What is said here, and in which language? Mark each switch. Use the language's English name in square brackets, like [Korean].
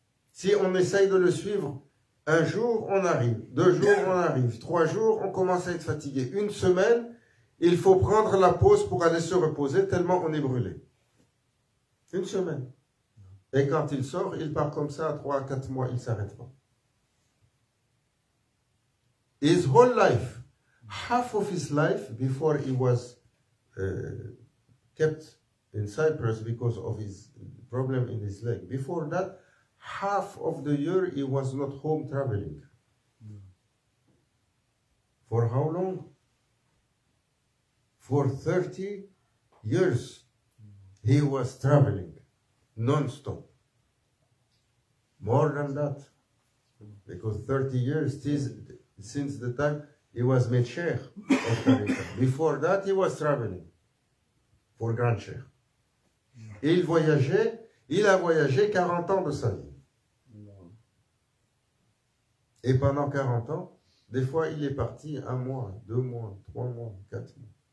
[French] Si on essaye de le suivre, un jour on arrive, 2 jours on arrive, 3 jours on commence à être fatigué. 1 semaine, il faut prendre la pause pour aller se reposer tellement on est brûlé. 1 semaine. Et quand il sort, il part comme ça à 3 à 4 mois, il ne s'arrête pas. [English] His whole life, half of his life before he was kept in Cyprus because of his problem in his leg. Before that, half of the year he was not home traveling. For how long? For 30 years he was traveling non-stop. More than that. Because 30 years since the time he was made Sheikh of Tariqa. Before that he was traveling for Grand Sheikh. [French] Et il a voyagé 40 ans de sa vie. Et pendant 40 ans, des fois il est parti 1 mois, 2 mois, 3 mois, 4 mois.